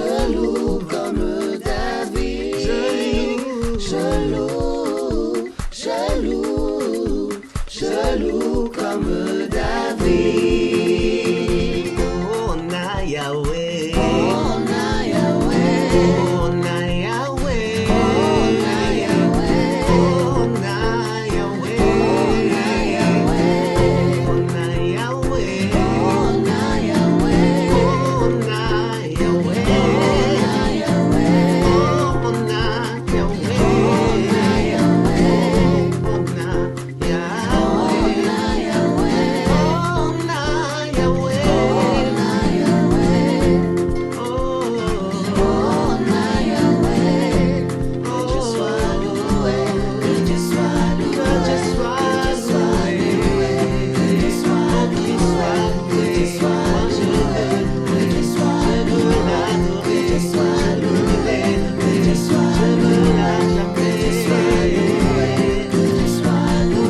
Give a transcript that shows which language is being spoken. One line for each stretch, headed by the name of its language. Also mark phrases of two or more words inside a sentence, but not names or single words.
French: loue comme David. Je loue comme David.
Lingala: Oh na Yahweh, Oh na Yahweh, oh na Yahweh, oh na Yahweh, oh na Yahweh, oh na Yahweh, oh na Yahweh, oh na Yahweh, oh na Yahweh, oh na Yahweh, oh na Yahweh, oh na Yahweh, oh na Yahweh, oh na Yahweh, oh oh na Yahweh.
French: Que Dieu soit loué, que Dieu soit loué, que Dieu soit loué, que Dieu soit loué, que Dieu soit loué, que Dieu soit loué, que Dieu soit loué, que Dieu soit loué, que Dieu soit loué, que Dieu soit loué,